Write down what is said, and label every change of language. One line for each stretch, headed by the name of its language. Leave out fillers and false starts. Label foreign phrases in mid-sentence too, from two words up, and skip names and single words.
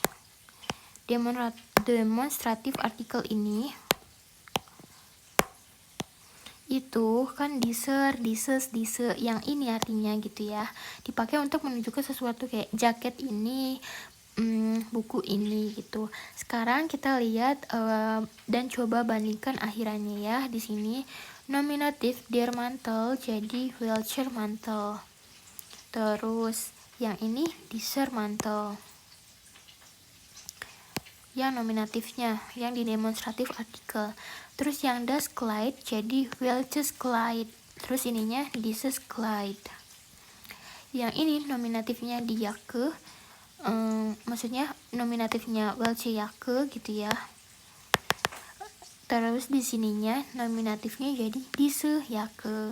English: Demonstrative article
Indonesian: ini itu kan
German: diser, dises, dise,
Indonesian: yang ini artinya gitu ya, dipakai untuk menunjukkan sesuatu kayak jaket ini, buku ini gitu. Sekarang kita lihat dan coba bandingkan akhirannya ya. Di sini nominatif
German: der mantel
Indonesian: jadi
German: welcher mantel,
Indonesian: terus yang ini
German: dieser mantel
Indonesian: yang nominatifnya, yang di demonstratif artikel. Terus yang
German: das Kleid
Indonesian: jadi
German: welches Kleid,
Indonesian: terus ininya
German: dieses Kleid.
Indonesian: Yang ini nominatifnya di Jacke, maksudnya nominatifnya
German: welche Jacke
Indonesian: gitu ya. Terus di sininya nominatifnya jadi
German: diese Jacke.